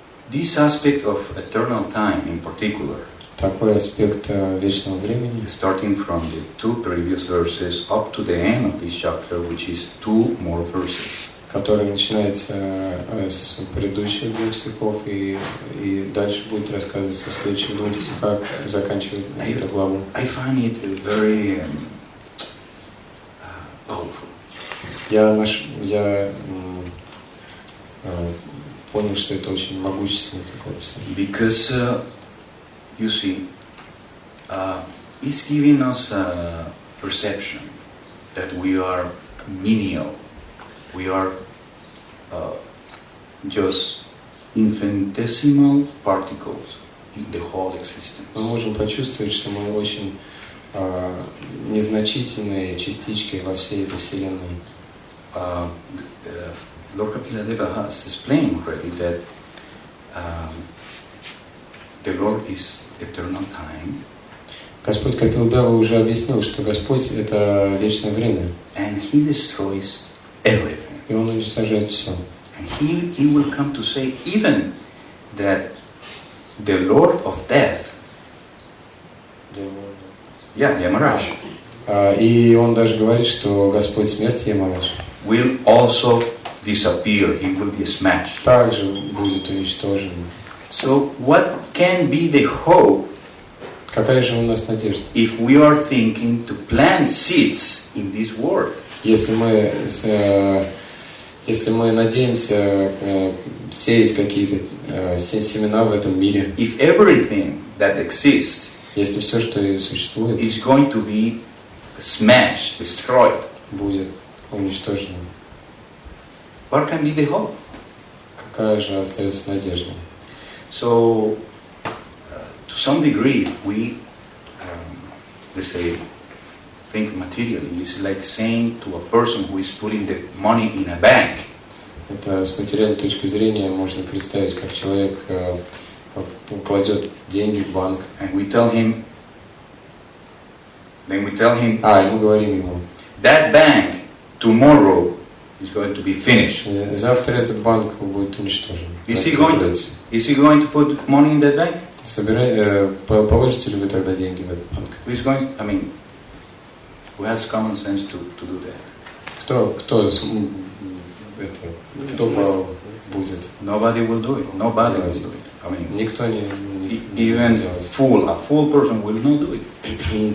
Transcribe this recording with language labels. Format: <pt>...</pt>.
<en>This aspect of eternal time in particular,</en> <ru>Такой аспект вечного времени,</ru> <en>starting from the 2 previous verses up to the end of this chapter, which is 2 more verses,</en> <ru>который начинается с предыдущих 2 стихов и дальше будет рассказываться в следующих 2 стихах, заканчивает эту главу.</ru> <en>I find it very powerful.</en> <ru>Я понял, что это очень могущественное такое описание.</ru> <en>Because, you see, it's giving us a perception that we are menial, we are just infinitesimal particles in the whole existence.</en> <ru>Мы можем почувствовать, что мы очень незначительные частички во всей этой Вселенной.</ru> <en>Lord Kapila Deva has explained already that the Lord is eternal time.</en> <ru>Господь Капил Дева уже объяснил, что Господь — это вечное время.</ru> <en>And He destroys everything.</en> <ru>И Он уничтожает все.</ru> <en>And He will come to say even that the Lord of Death, Yamaraj,</en> <ru>и Он даже говорит, что Господь смерти Ямараш</ru> <en>will also disappear. He will be smashed.</en> <ru>также будет уничтожен.</ru> <en>So what can be the hope</en> <ru>Какая же у нас надежда?</ru> <en>if we are thinking to plant seeds in this world?</en> <ru>Если мы надеемся сеять какие-то семена в этом мире,</ru> <en>If everything that exists</en> <ru>если все, что и существует,</ru> <en>is going to be smashed, destroyed,</en> <ru>будет уничтожено,</ru> <en>what can be the hope?</en> <ru>какая же остается надежда?</ru> <en>So, to some degree, if we, let's say, think materially, it's like saying to a person who is putting the money in a bank,</en> <ru>Это с материальной точки зрения можно представить, как человек кладет деньги в банк.</ru> <en>and we tell him, и</en> <ru>мы говорим ему,</ru> <en>that bank tomorrow is going to be finished.</en> <ru>завтра этот банк будет уничтожен.</ru> <en>Is he going to put money in that bank?</en> <ru>Положите ли вы тогда деньги в этот банк?</ru> <en>Who has common sense to do that?</en> <ru>Кто будет?</ru> <en>Nobody will do it. Nobody will do it.</en> <ru>Никто не</ru> <en>Even</en> <ru>делает.</ru> <en>a fool person will not do it.</en>